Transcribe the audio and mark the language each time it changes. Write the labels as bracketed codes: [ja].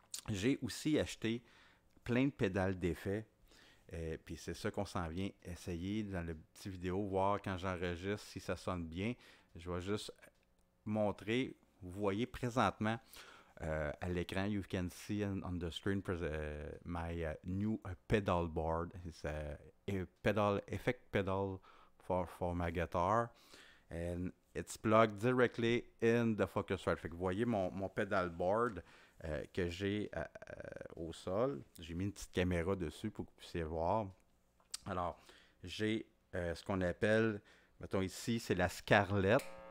[fr] J'ai aussi acheté plein de pédales d'effets. Puis c'est ça qu'on s'en vient essayer dans le petit vidéo, voir quand j'enregistre si ça sonne bien. Je vais juste montrer. Vous voyez présentement à l'écran, [en] you can see on the screen my new pedal board. It's a effect pedal for my guitar. And it's plugged directly in the Focusrite. [fr] Fait que vous voyez mon pedal board que j'ai au sol. J'ai mis une petite caméra dessus pour que vous puissiez voir. Alors, j'ai ce qu'on appelle, mettons ici, c'est la Scarlett.